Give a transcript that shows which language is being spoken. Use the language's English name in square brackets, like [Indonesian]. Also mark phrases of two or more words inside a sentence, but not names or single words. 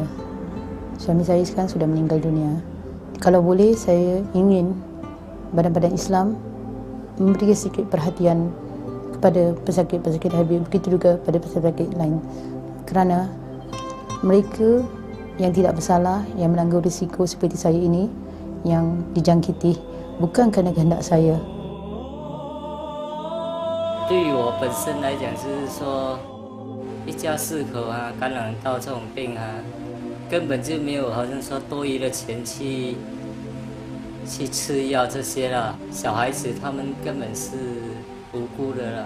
[Malay] Suami saya sekarang sudah meninggal dunia. Kalau boleh, saya ingin badan-badan Islam memberi sedikit perhatian kepada pesakit-pesakit HIV, begitu juga pada pesakit lain. Kerana mereka yang tidak bersalah, yang menanggung risiko seperti saya ini, yang dijangkiti, bukan kerana kehendak saya. [Chinese] 对于我本身来讲，就是说，一家4口啊，感染到这种病啊，根本就没有好像说多余的钱去吃药这些了。小孩子他们根本是无辜的了。